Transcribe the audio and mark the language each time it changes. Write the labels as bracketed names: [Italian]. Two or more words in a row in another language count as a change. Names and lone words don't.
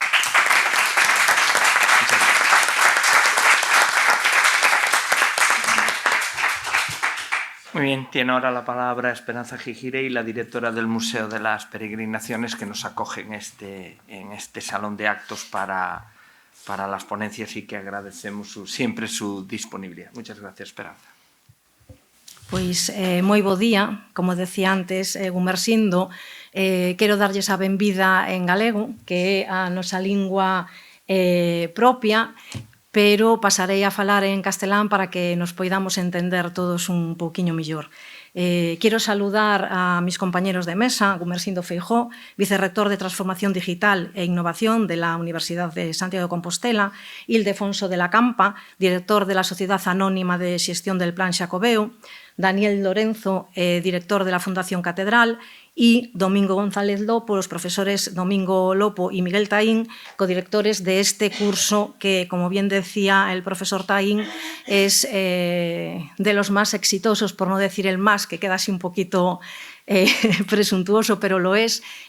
[Spanish] Muy bien, tiene ahora la palabra Esperanza Gigirey, la directora del Museo de las Peregrinaciones, que nos acoge en este salón de actos para las ponencias y que agradecemos siempre su disponibilidad. Muchas gracias, Esperanza. [Galician] Pois moi bo día, como decía antes Gumersindo, quero darlles a benvida en galego, que é a nosa lingua propia, pero pasarei a falar en castelán para que nos poidamos entender todos un pouquiño mellor. [Spanish] Quiero saludar a mis compañeros de mesa, Gumersindo Feijóo, vicerrector de Transformación Digital e Innovación de la Universidad de Santiago de Compostela, Ildefonso de la Campa, director de la Sociedad Anónima de Xestión del Plan Xacobeo, Daniel Lorenzo, director de la Fundación Catedral, y Domingo González Lopo, los profesores Domingo Lopo y Miguel Taín, codirectores de este curso que, como bien decía el profesor Taín, es de los más exitosos, por no decir el más, que queda así un poquito presuntuoso, pero lo es,